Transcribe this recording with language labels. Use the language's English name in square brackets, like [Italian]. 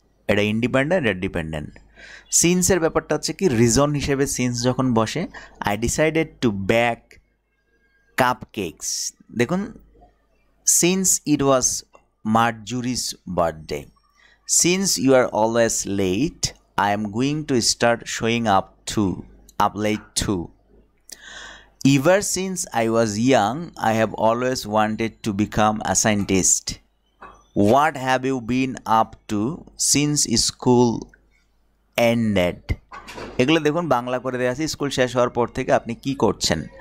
[Bangla] এটা ইন্ডিপেন্ডেন্ট, এটা ডিপেন্ডেন্ট। সিন্সের ব্যাপারটা হচ্ছে কি রিজন হিসেবে সিন্স যখন বসে, [English] I decided to bake cupcakes. [Bangla] দেখুন, [English] Since it was Marjorie's birthday, since you are always late, I am going to start showing up late too. Ever since I was young, I have always wanted to become a scientist. What have you been up to since school ended? [Bangla] এগুলো দেখুন বাংলা করে দেওয়া আছে, school শেষ হওয়ার পর থেকে আপনি কি করছেন।